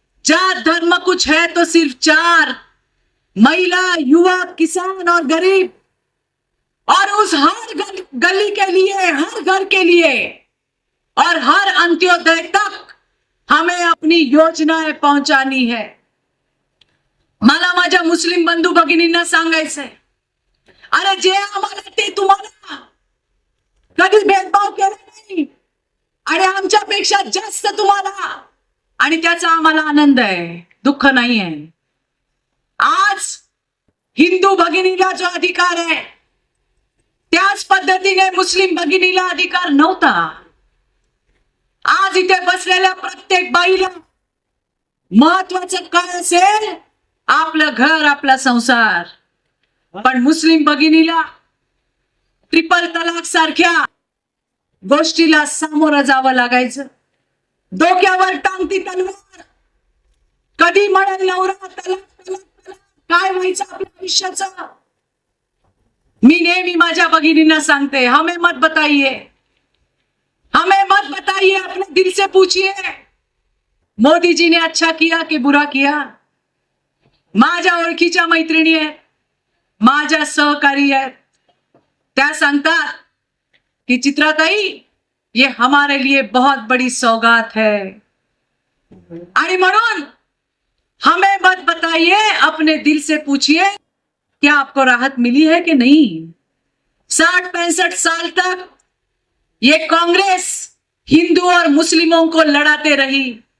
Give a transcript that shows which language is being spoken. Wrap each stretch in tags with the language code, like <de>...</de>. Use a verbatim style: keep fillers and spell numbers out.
<hi>जात धर्म कुछ है तो सिर्फ चार: महिला, युवा, किसान और गरीब. और उस हर गल, गली के लिए, हर घर के लिए और हर अंत्योदय तक हमें अपनी योजनाएं पहुंचानी है.</hi> <mr>मला माझ्या मुस्लिम बंधू भगिनींना सांगायचंय, अरे जे आम्हाला ते तुम्हाला. कधी भेदभाव केला नाही आणि आमच्यापेक्षा जास्त तुम्हाला, आणि त्याचा आम्हाला आनंद आहे, दुःख नाही आहे. आज हिंदू भगिनीला जो अधिकार आहे त्याच पद्धतीने मुस्लिम भगिनीला अधिकार नव्हता. आज इथे बसलेल्या प्रत्येक बाईला महत्वाचं काय असेल? आपलं घर, आपला संसार. पण मुस्लिम भगिनीला ट्रिपल तलाक सारख्या गोष्टीला सामोरं जावं लागायचं. डोक्यावर टांगती तलवार. कधी म्हणेल नवरा तलाक तलाक तलाक. काय व्हायचं आपल्या आयुष्याचं? मी नेहमी माझ्या भगिनींना सांगते,</mr> <hi>हमें मत बताइए, हमें मत बताइए, अपने दिल से पूछिए मोदी जी ने अच्छा किया कि बुरा किया.</hi> <mr>माझ्या ओळखीच्या मैत्रिणी आहेत, माझ्या सहकारी आहेत, त्या सांगतात कि चित्राताई</mr> <hi>ये हमारे लिए बहुत बड़ी सौगात है.</hi> <mr>आणि म्हणून</mr> <hi>हमें मत बताइए, अपने दिल से पूछिए क्या आपको राहत मिली है कि नहीं. साठ पैंसठ साल तक ये कांग्रेस हिंदू और मुस्लिमों को लड़ाते रही.</hi>